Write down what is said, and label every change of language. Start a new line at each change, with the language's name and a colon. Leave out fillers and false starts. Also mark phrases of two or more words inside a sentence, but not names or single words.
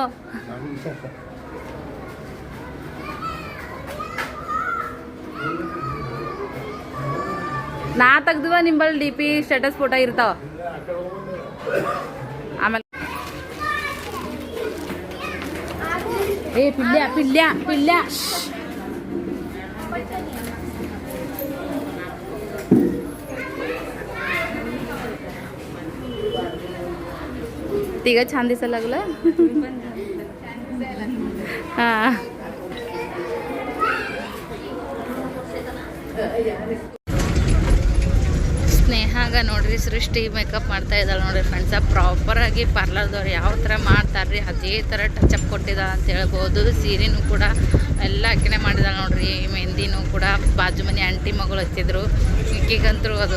Kannada: ನಾ ತೆಗ್ದುವ ನಿಂಬಲ್ಲಿ
English: DP status photo
Kannada: ಇರ್ತಾವ ಆಮೇಲೆ ಏ ಪಿಲ್ಯ ಪಿಲ್ಯ ಪಿಲ್ಯ
Marathi: तिघ छान दिसायला लागलं हा
Kannada: ಸ್ನೇಹಾಗ ನೋಡ್ರಿ ಸೃಷ್ಟಿ ಮೇಕಪ್ ಮಾಡ್ತಾ ಇದ್ದಾಳೆ ನೋಡ್ರಿ ಫ್ರೆಂಡ್ಸ ಪ್ರಾಪರಾಗಿ ಪಾರ್ಲರ್ದವ್ರು ಯಾವ ಥರ ಮಾಡ್ತಾರ್ರಿ ಅದೇ ಥರ ಟಚಪ್ ಕೊಟ್ಟಿದ್ದಾಳೆ ಅಂತ ಹೇಳ್ಬೋದು ಸೀರೆನೂ ಕೂಡ ಎಲ್ಲ ಆಕೆನೇ ಮಾಡಿದಾಳೆ ನೋಡ್ರಿ ಮೆಹಂದಿನೂ ಕೂಡ ಬಾಜು ಮನೆ ಆಂಟಿ ಮಗಳು ಹಚ್ಚಿದ್ರು ಈಗಂತರೂ ಅದು